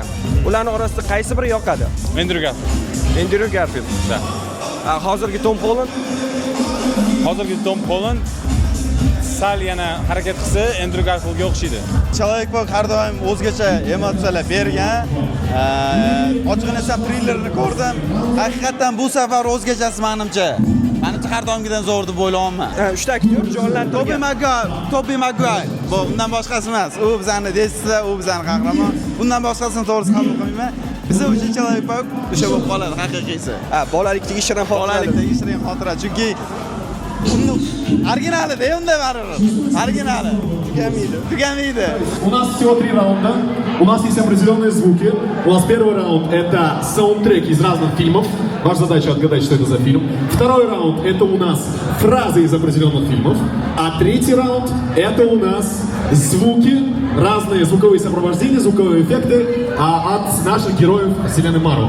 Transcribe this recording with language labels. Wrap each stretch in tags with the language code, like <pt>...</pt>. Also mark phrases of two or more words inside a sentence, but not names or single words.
<uz>Ularning orasida qaysi biri yoqadi? Andrew Garfield. Hozirgi Tom Holland sal yana harakat qilsa Andrew Garfieldga o'xshaydi. Человек-паук har doim o'zgacha emotsiyalar bergan. Ochiqini esa treylerni ko'rdim. Haqiqatan bu safar o'zgachasi menimcha. Menimcha har doimgidan zo'r deb o'ylayman. 3 ta aktyor jonlantirilgan. Tobey Maguire. Bu undan boshqasi emas. U bizani desizlar, u bizani qahramon. Bundan boshqasini to'g'risi qabul qilmayman. Biza uchun Человек-паук o'sha bo'lib qoladi haqiqiysi. Bolalikdagi shirin xotira. Chunki originalida unda baribir. Originali. Tugamaydi.</uz> <ru>У нас всего 3 раунда. У нас есть определенные звуки. У нас первый раунд — это саундтреки из разных фильмов. Ваша задача отгадать, что это за фильм. Второй раунд — это у нас фразы из определенных фильмов. А третий раунд — это у нас звуки, разные звуковые сопровождения, звуковые эффекты от наших героев вселенной Марвел.</ru>